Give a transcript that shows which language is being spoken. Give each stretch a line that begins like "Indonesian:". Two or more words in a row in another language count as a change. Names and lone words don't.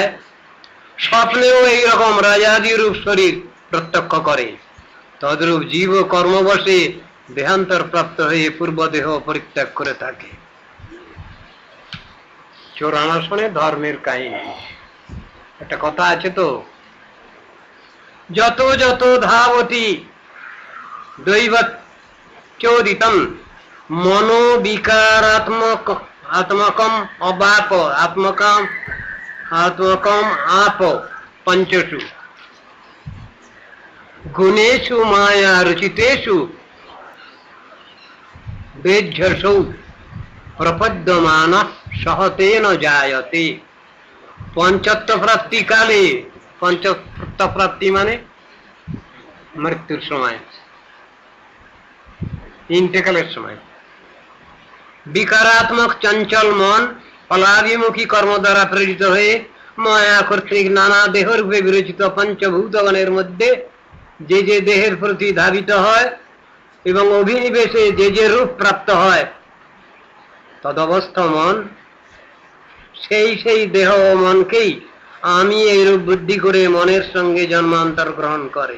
Bangla: স্বপ্নেও এইরকম রাজাদি রূপ শরীর প্রত্যক্ষ করে। তদ্রূপ জীব কর্মবশে দেহান্তর প্রাপ্ত হয়ে পূর্ব দেহ পরিত্যাগ করে থাকে। চোরানাশনে ধর্মের কাহিনী। একটা কথা আছে তো,
Sanskrit: যত যত ধাবতি দৈবত চোদিতম মনোবিকারাত্মক আত্মকম অবাপ আত্মকম আত্মকম আপ পঞ্চসু গুণেষু মায়া রচিতেষু বেজ্ঝসৌ প্রপদ্যমান সহতেন জায়তে।
Bangla: পঞ্চত্ব প্রাপ্তি কালে, পঞ্চত্ব প্রাপ্তি মানে মৃত্যুর সময়, ইন্তেকালের সময়, বিকারাত্মক চঞ্চল মন ফলাভিমুখী কর্ম দ্বারা প্রেরিত হয়ে মায়া কর্তৃক নানা দেহরূপে বিরচিত পঞ্চভূতগণের মধ্যে যে যে দেহের প্রতি ধাবিত হয় এবং অভিনিবেশে যে যে রূপ প্রাপ্ত হয়, তদবস্থ মন সেই সেই দেহ ও মনকেই আমি এই রূপ বুদ্ধি করে মনের সঙ্গে জন্মান্তর গ্রহণ করে।